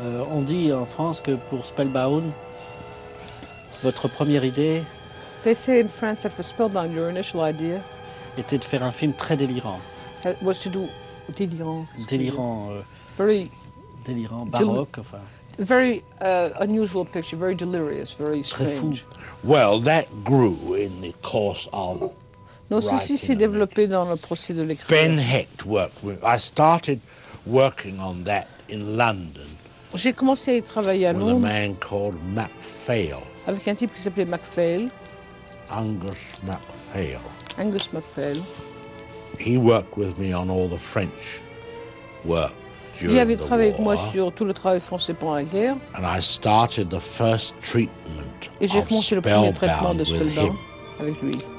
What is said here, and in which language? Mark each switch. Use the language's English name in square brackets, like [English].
[French] On dit en France que pour spellbound, votre première idée. [English] They say in France that for spellbound, your initial idea. [French] Était de faire un film très délirant. [English] It was to do délirant. [French] Délirant. [English] Very. [French] Délirant, baroque, enfin. [English] Very unusual picture, very delirious, very strange. Well, that grew in the course of. [French] Non, ceci s'est développé dans le procès de l'écriture. [English] Ben Hecht worked with. I started working on that in London. [French] J'ai commencé à y travailler à Londres. [English] With a man called MacPhail. [French] Avec un type qui s'appelait MacPhail. Angus MacPhail. Angus MacPhail. [English] He worked with me on all the French work. [French] Il avait travaillé avec moi sur tout le travail français pendant la guerre. [English] And I started the first treatment. [French] Et j'ai commencé le premier traitement de spellbound avec lui.